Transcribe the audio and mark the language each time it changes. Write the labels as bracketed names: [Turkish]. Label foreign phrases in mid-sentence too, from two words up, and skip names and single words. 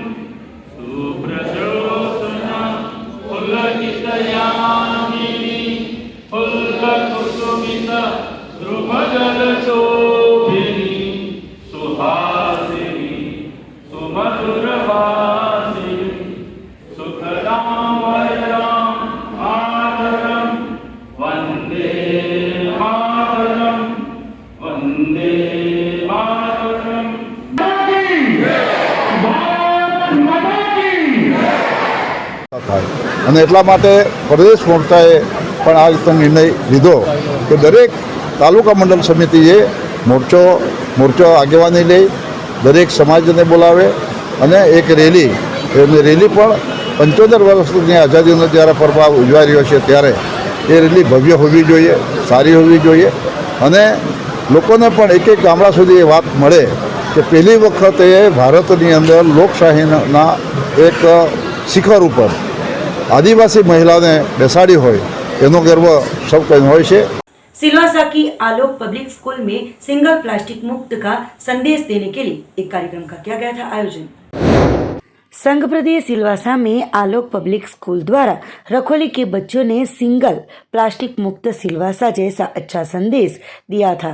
[Sanskrit] सुप्रजोत्स्ना पुलकितयामिनी पुल्लकुसुमिता ध्रुवजलशोभिनी सुहासिनी सुमधुरवासिनी सुखदां वरदां मातरं वन्दे मातरं वन्दे मातरं। [Gujarati] અને એટલા માટે પ્રદેશ મોરચાએ પણ આ રીતનો નિર્ણય લીધો કે દરેક તાલુકા મંડળ સમિતિએ મોરચો આગેવાની લઈ દરેક સમાજને બોલાવે અને એક રેલી પણ 75 વર્ષની આઝાદીનો જ્યારે પર્વ ઉજવાઈ રહ્યો છે ત્યારે એ રેલી ભવ્ય હોવી જોઈએ, સારી હોવી જોઈએ અને લોકોને પણ એક ગામડા સુધી એ વાત મળે કે પહેલી વખતે ભારતની અંદર લોકશાહીના એક શિખર ઉપર આદિવાસી મહિલાને બેસાડી હોય એનો ગર્વ સૌ કંઈ હોય છે. [Hindi] सिलवासा की आलोक पब्लिक स्कूल में [English] single plastic [Hindi] मुक्त का संदेश देने के लिए एक कार्यक्रम का किया गया था आयोजन। संघ प्रदेश सिलवासा में आलोक पब्लिक स्कूल द्वारा रखोली के बच्चों ने [English] single plastic [Hindi] मुक्त सिलवासा जैसा अच्छा संदेश दिया था।